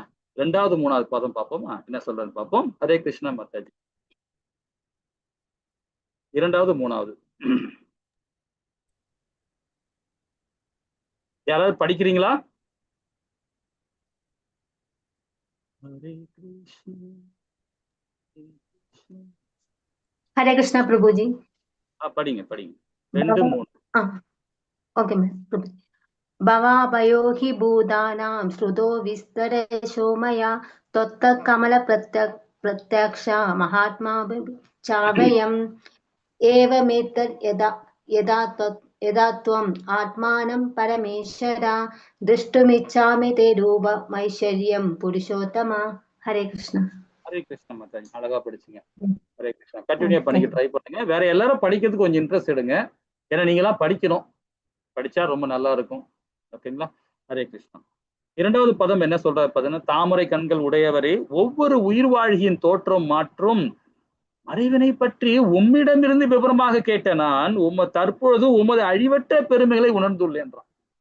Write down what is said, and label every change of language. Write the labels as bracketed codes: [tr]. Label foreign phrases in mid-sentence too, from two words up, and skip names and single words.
[ta] 2வது 3வது பாதம் பார்ப்போமா, என்ன சொல்றேன்னு பார்ப்போம். ஹரே கிருஷ்ணா மாதாஜி. 2வது 3வது யாராவது படிக்கிறீங்களா? ஹரே கிருஷ்ணா [hi] हरे कृष्णा प्रभु जी। [ta] படிங்க 2, 3. [en] okay ma'am प्रभु। [sa] भवाभयो हि भूतानां श्रुतो विस्तरेशो मया त्वत्तकमल प्रत्यक्ष महात्मा चावयम् एवमेतद् यदा त्वम् आत्मानं परमेश्वर द्रष्टुमिच्छामि ते रूपमैश्वर्यं पुरुषोत्तम। [hi] हरे कृष्णा। [ta] ஹரே கிருஷ்ணா மாதாஜி, அழகா படிச்சீங்க. ஹரே கிருஷ்ணா. கண்டினியூ பண்ணிக்க ட்ரை பண்ணுங்க. வேற எல்லாரும் படிக்கிறதுக்கு கொஞ்சம் இன்ட்ரெஸ்ட் எடுங்க. ஏன்னா நீங்க எல்லாம் படிக்கணும். படிச்சா ரொம்ப நல்லா இருக்கும். ஓகேங்களா? ஹரே கிருஷ்ணா. 2வது பதம் என்ன சொல்றாரு பாத்தீங்கன்னா, தாமரை கண்கள் உடையவரே, ஒவ்வொரு உயிர் வாழ்கியின் தோற்றம் மாற்றும் மறைவினை பற்றி உம்மிடமிருந்து விவரமாக கேட்ட நான் தற்பொழுது உமது அழிவற்ற பெருமைகளை உணர்ந்துள்ளேன்றான்.